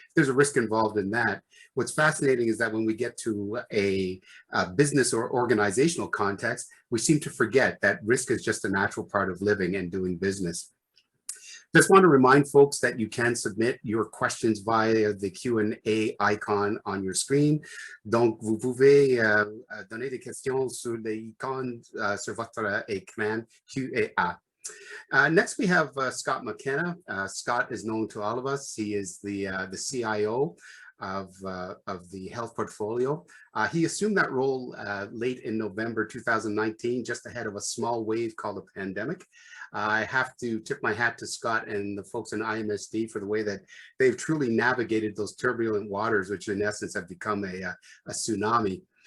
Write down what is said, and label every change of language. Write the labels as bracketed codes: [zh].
[en] There's a risk involved in that. What's fascinating is that when we get to a business or organizational context, we seem to forget that risk is just a natural part of living and doing business. Just want to remind folks that you can submit your questions via the Q&A icon on your screen. [fr] Donc, vous pouvez donner des questions sur l'icône sur votre écran Q&A. [en] Next, we have Scott McKenna. Scott is known to all of us. He is the CIO of the health portfolio. He assumed that role late in November 2019, just ahead of a small wave called a pandemic. I have to tip my hat to Scott and the folks in IMSD for the way that they've truly navigated those turbulent waters, which in essence have become a tsunami.